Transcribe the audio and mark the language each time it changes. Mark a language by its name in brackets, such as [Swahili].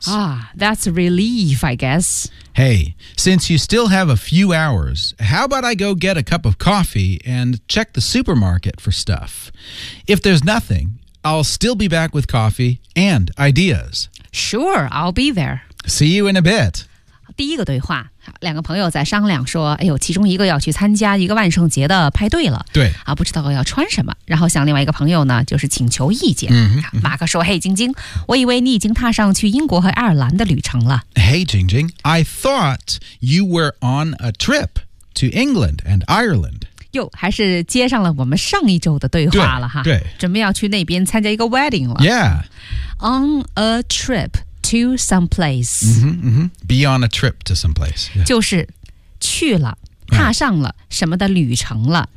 [English] Ah, that's a relief, I guess. Hey, since you still have a few hours, how about I go get a cup of coffee and check the supermarket for stuff? If there's nothing... I'll still be back with coffee and ideas. Sure, I'll be there. See you in a bit. [Chinese] 第一个对话，两个朋友在商量说，哎呦，其中一个要去参加一个万圣节的派对了，对啊，不知道要穿什么，然后向另外一个朋友呢就是请求意见。马克说，嘿晶晶，我以为你已经踏上去英国和爱尔兰的旅程了。 [English] Hey Jingjing, I thought you were on a trip to England and Ireland。 [Chinese] 又还是接上了我们上一周的对话了哈，对，准备要去那边参加一个 wedding 了。 [English] Yeah, on a trip to someplace. Be on a trip to someplace.、Yeah. [Chinese] 就是去了，踏上了什么的旅程了。